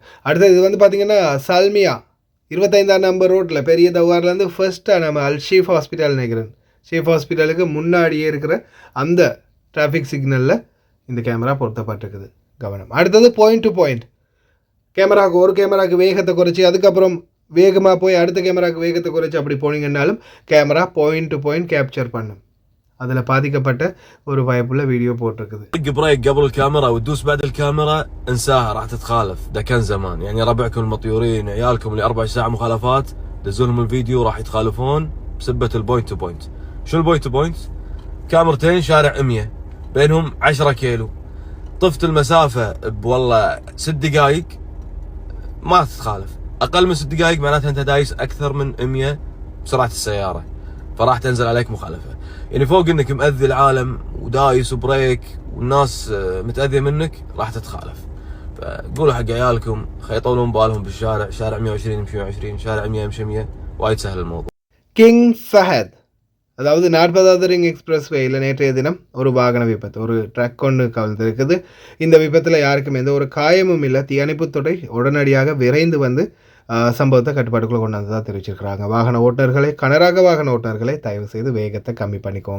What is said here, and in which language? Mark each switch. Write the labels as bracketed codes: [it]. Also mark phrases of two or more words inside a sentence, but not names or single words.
[ta] அடுத்தது இது வந்து பார்த்திங்கன்னா சல்மியா 25ஆம் [en] number road [ta] பெரிய தவார்லேருந்து ஃபர்ஸ்ட்டாக நம்ம ஷீஃப் ஹாஸ்பிட்டல் நினைக்கிறேன், ஷீஃப் ஹாஸ்பிட்டலுக்கு முன்னாடியே இருக்கிற அந்த [en] traffic signal [ta] இந்த கேமரா பொருத்தப்பட்டிருக்குது, கவனம். அடுத்தது [en] point to point camera, [ta] ஒரு கேமராவுக்கு வேகத்தை குறைச்சி அதுக்கப்புறம் வேகமாக போய் அடுத்த கேமராவுக்கு வேகத்தை குறைச்சி அப்படி போனீங்கன்னாலும் [en] camera point to point capture [ta] பண்ணும். அதில் பாதிக்கப்பட்ட ஒரு வாய்ப்புள்ள வீடியோ போட்டிருக்குது. [ar] بريك قبل الكاميرا وتدوس بعد الكاميرا انساها راح تتخالف، ده كان زمان. يعني ربعكم المطيورين عيالكم اللي 4 ساعة مخالفات دزوا لهم الفيديو راح يتخالفون بسبة [en] the point to point. [ar] شو [en] the point to point? [ar] كاميرتين شارع 100 بينهم 10 كيلو، طفت المسافة والله 6 دقائق ما تتخالف. اقل من 6 دقائق معناتها انت دايس اكثر من 100 بسرعة السيارة، فراح تنزل عليك مخالفة. يعني فوق انك مأذي العالم ودايس وبريك والناس متأذية منك راح تتخالف. فقولوا حق عيالكم يطولون بالهم بالشارع، شارع 120 يمشي 120، شارع 100 يمشي 100، وايد سهل الموضوع. [ta] கிங் ஃபஹத், அதாவது 40வது ரிங் [en] express way [ta] நேற்றைய தினம் ஒரு வாகன விபத்து, ஒரு ட்ரக் ஒன்று கவிழ்ந்திருக்குது. இந்த விபத்தில் யாருக்கும் எந்த ஒரு காயமும் இல்லை. தீயணைப்புத்துறை உடனடியாக விரைந்து வந்து சம்பவத்தை கட்டுப்பாட்டுக்குள்ளே கொண்டு வந்ததாக தெரிவிச்சிருக்கிறாங்க. வாகன ஓட்டுநர்களை, கனரக வாகன ஓட்டுநர்களை தயவு செய்து வேகத்தை கம்மி பண்ணிக்கோங்க.